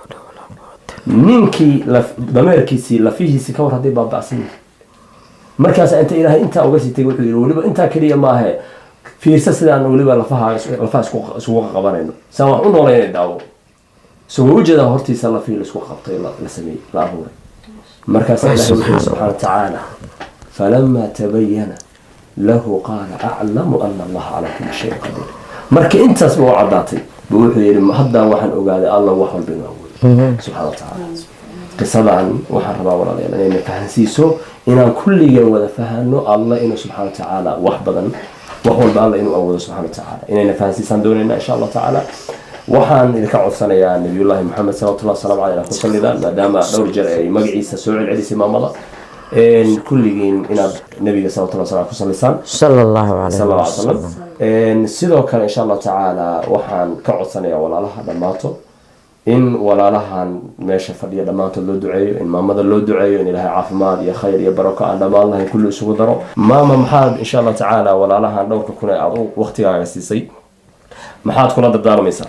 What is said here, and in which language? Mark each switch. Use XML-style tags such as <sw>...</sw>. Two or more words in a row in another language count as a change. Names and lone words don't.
<so>ninkii dameerkiisii lafihiisii ka war hadday baaba'san yihiin. markaas inta ilaahay intaa uga sitay wuxuu yiri weliba intaa kaliya maahe fiirsa sidaan weliba lafaha isku qabanayno, saan wax u nooleynay daawo soo ujeeda hortiisa lafii la isku qabtay la sameeyay la abuuray. markaas ilaahay</so> <ar>سبحانه وتعالى فلما تبين له قال أعلم أن الله على كل شيء قدير.</ar> <so>marka intaas buu cadaatay wuxuu yiri hadda waxaan ogaaday allah wax walba inuu awoodo</so> <ar>سبحانه وتعالى.</ar> <so>qisadan waxaan rabaa walaalayaal inay fahansiiso inaan kulligan wada fahano allah inuu</so> <ar>سبحانه وتعالى</ar> <so>wax badan wax walba allah inuu awoodo</so> <ar>سبحانه وتعالى,</ar> <so>inayna fahansiisan doonayna</so> <ar>إن شاء الله تعالى.</ar> <so>waxaan idinka codsanayaa nabiyullaahi maxamed</so> <ar>صلى الله عليه وسلم</ar> <so>maadaama dhowr jeer ay magaciisa soo celcelisay maamada kulligiin inaad nabiga</so> <ar>صلى الله عليه وسلم</ar> <so>ku sallallahu alayhi wa sallam. sidoo kale</so> <ar>إن شاء الله تعالى</ar> <so>waxaan ka codsanayaa walaalaha dhamaato in walaalahan meesha fadhiya dhamaantood loo duceeyo, in maamada loo duceeyo, in ilaahay caafimaad iyo khayr iyo barako aan dhammaan lahayn kulli isugu daro. maama maxaad</so> <ar>إن شاء الله تعالى</ar> <so>walaalahan dhowrka kuna aad waqtigaaga siisay maxaad kula dardaarmaysaa?</so>